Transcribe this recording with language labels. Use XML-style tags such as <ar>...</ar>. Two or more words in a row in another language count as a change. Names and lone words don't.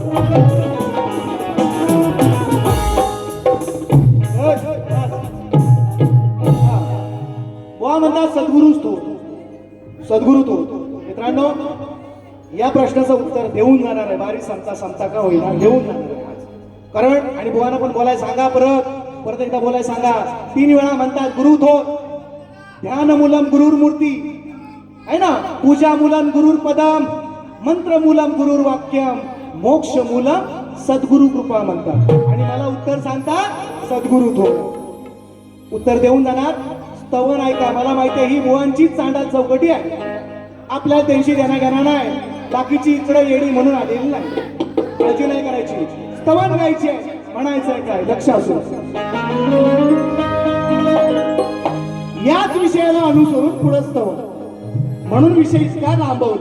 <mr>बुवा म्हणतात सद्गुरुच तो, सद्गुरु तो. मित्रांनो, या प्रश्नाचं उत्तर देऊन जाणार आहे. बारी सांगता का होईना देऊन जाणार आहे. कारण आणि बुवांना पण बोलायला सांगा, परत एकदा बोलायला सांगा. 3 वेळा म्हणतात गुरु थोर,</mr> <sa>ध्यान मूलम गुरुर मूर्ती</sa> <mr>आहे ना,</mr> <sa>पूजा मूलम गुरुर पदम, मंत्र मूलम गुरुर वाक्यम, मोक्ष मूलम सद्गुरु कृपा म्हणतात.</sa> <mr>आणि मला उत्तर सांगतात सद्गुरु थोर. उत्तर देऊन जाणार. स्तवन ऐका, मला माहिती आहे ही बुवांचीच चांडाल चौकटी आहे. आपल्याला त्यांची देण्याघेणा नाही, बाकीची इकडे येडी म्हणून आलेली नाही, काळजी नाही करायची. स्तवन गायची आहे, म्हणायचंय काय, लक्ष असू. याच विषयाला अनुसरून पुढे स्तवन, म्हणून विषय इतका लांबवला.</mr>